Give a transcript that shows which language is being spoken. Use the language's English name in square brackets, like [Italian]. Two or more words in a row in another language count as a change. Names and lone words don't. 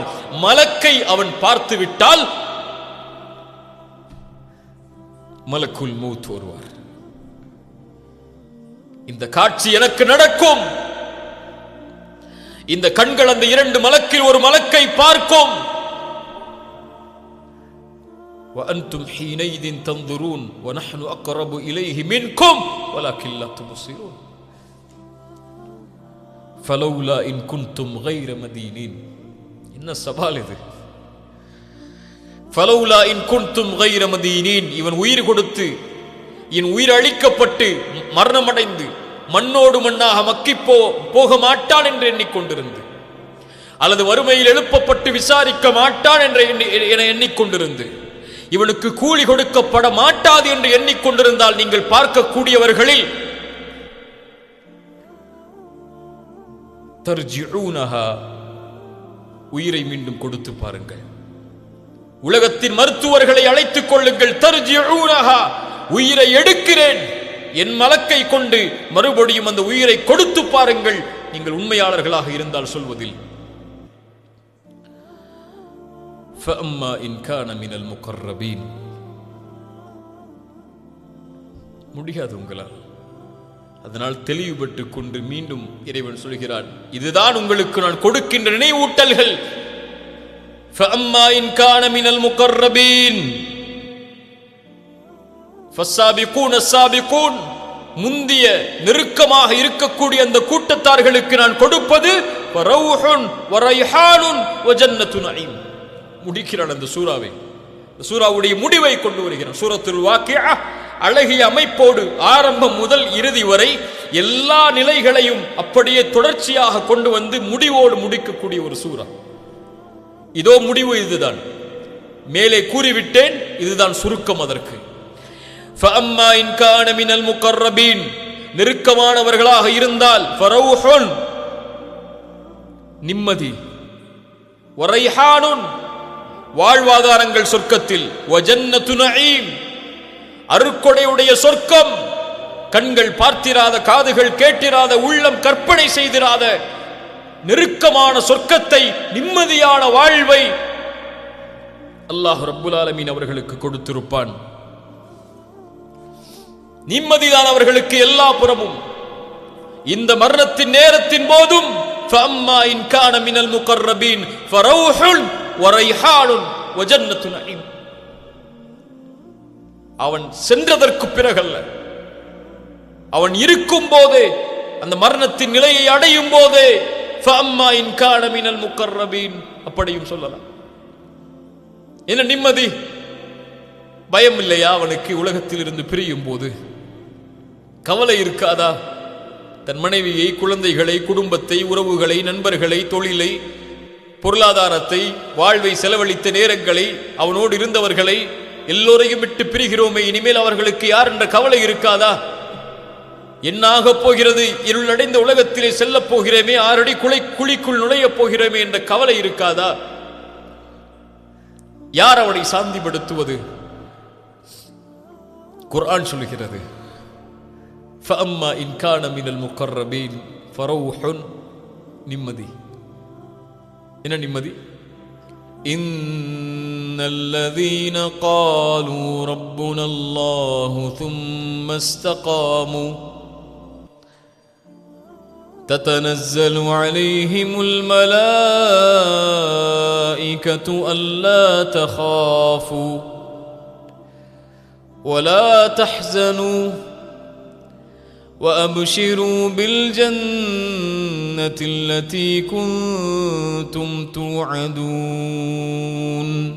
[Tamil] மலக்கை அவன் பார்த்து விட்டால் [Arabic] ملك الموت [Tamil] வருவார். இந்த காட்சி எனக்கு நடக்கும். இந்த கண்கள் அந்த இரண்டு மலக்கில் ஒரு மலக்கை பார்க்கும். [Arabic] وأنتم حينئذ تنظرون ونحن أقرب إليه منكم ولكن لا تبصرون فلولا إن كنتم غير مدينين. [Tamil] என்ன சவால் இது! [Arabic] فلولا إن كنتم غير مدينين. [Tamil] இவன் உயிர் கொடுத்து இவன் உயிர் அழிக்கப்பட்டு மரணமடைந்து மண்ணோடு மண்ணாக மக்கி போக மாட்டான் என்று எண்ணிக்கொண்டிருந்து, அல்லது வறுமையில் எழுப்பப்பட்டு விசாரிக்க மாட்டான் என்று எண்ணிக்கொண்டிருந்து, இவனுக்கு கூலி கொடுக்கப்பட மாட்டாது என்று எண்ணிக்கொண்டிருந்தால் நீங்கள் பார்க்கக்கூடியவர்களில் தர்ஜிஊனஹா, உயிரை மீண்டும் கொடுத்து பாருங்கள். உலகத்தின் மருத்துவர்களை அழைத்துக் கொள்ளுங்கள். தர்ஜிஊனஹா, உயிரை எடுக்கிறேன், என் மலக்கை கொண்டு மறுபடியும் அந்த உயிரை கொடுத்து பாருங்கள், நீங்கள் உண்மையாளர்களாக இருந்தால் சொல்வதில். [Arabic] فَأَمَّا إِنْ كَانَ مِنَ الْمُقَرَّبِينَ. [Tamil] முடியாது உங்களால். அதனால் தெளிவுபட்டு கொண்டு மீண்டும் இறைவன் சொல்கிறான், இதுதான் உங்களுக்கு நான் கொடுக்கின்ற நினைவூட்டல்கள். [Arabic] فَأَمَّا إِنْ كَانَ مِنَ الْمُقَرَّبِينَ فَالسَّابِقُونَ السَّابِقُونَ. [Tamil] முந்திய நெருக்கமாக இருக்கக்கூடிய அந்த கூட்டத்தார்களுக்கு நான் கொடுப்பது [Arabic] فَرَوْحٌ وَرَيْحَانٌ وَجَنَّةُ نَعِيمٍ. [Tamil] முடிக்கிறான் அந்த சூராவை. சூராவுடைய முடிவை கொண்டு வருகிறான். சூரத்துல் வாக்கிஆ அழகிய அமைப்போடு ஆரம்பம் முதல் இறுதி வரை எல்லா நிலைகளையும் அப்படியே தொடர்ச்சியாக கொண்டு வந்து முடிவோடு முடிக்கக்கூடிய ஒரு சூரா. இதோ முடிவு இதுதான். மேலே கூறிவிட்டேன், இதுதான் சுருக்கம் அதற்கு. [Arabic] فَأَمَّا إِنْ كَانَ مِنَ الْمُقَرَّبِينَ. [Tamil] நெருக்கமானவர்களாக இருந்தால் فَرَوْحٌ, நிம்மதி, وَرَيْحَانٌ, வாழ்வாதாரங்கள் சொர்க்கத்தில், [Arabic] وَجَنَّةُ نَعِيمٍ, [Tamil] அருக்கொடையுடைய சொர்க்கம், கண்கள் பார்த்திராத, காதுகள் கேட்டிராத, உள்ளம் கற்பனை செய்திராத நெருக்கமான சொர்க்கத்தை, நிம்மதியான வாழ்வை [Arabic] الله رب العالمين [Tamil] அவர்களுக்கு கொடுத்திருப்பான். நிம்மதிதான் அவர்களுக்கு எல்லா புறமும். இந்த மரணத்தின் நேரத்தின் போதும் [Arabic] فَأَمَّا إِنْ كَانَ مِنَ الْمُقَرَّبِينَ فَرَوْحٌ وَرَيْحَانٌ وَجَنَّةُ نَعِيمٍ. [Tamil] அவன் சென்றதற்கு பிறகல்ல, அவன் இருக்கும் போதே, அந்த மரணத்தின் நிலையை அடையும் போதே [Arabic] فَأَمَّا إِنْ كَانَ مِنَ الْمُقَرَّبِينَ [Tamil] அப்படியும் சொல்லலாம். என்ன நிம்மதி, பயம் இல்லையா அவனுக்கு? உலகத்தில் இருந்து பிரியும் போது கவலை இருக்காதா? தன் மனைவியை, குழந்தைகளை, குடும்பத்தை, உறவுகளை, நண்பர்களை, தொழிலை, பொருளாதாரத்தை, வாழ்வை செலவழித்த நேரங்களை, அவனோடு இருந்தவர்களை எல்லோரையும் விட்டு பிரிகிறோமே, இனிமேல் அவர்களுக்கு யார் என்ற கவலை இருக்காதா? என்னாக போகிறது, இருளடைந்த உலகத்திலே செல்லப் போகிறேமே, 6 அடி குழிக்குள் நுழையப் போகிறோமே என்ற கவலை இருக்காதா? யார் அவனை சாந்திப்படுத்துவது? குர்ஆன் சொல்கிறது, [Arabic] فَأَمَّا إِنْ كَانَ مِنَ الْمُقَرَّبِينَ فَرَوْحٌ, [Tamil] நிம்மதி. என்ன நிம்மதி? [Arabic] إِنَّ الَّذِينَ قَالُوا رَبُّنَا اللَّهُ ثُمَّ اسْتَقَامُوا تتنزل عليهم الملائكة ألا تخافوا ولا تحزنوا وأبشروا بالجنة التي كنتم توعدون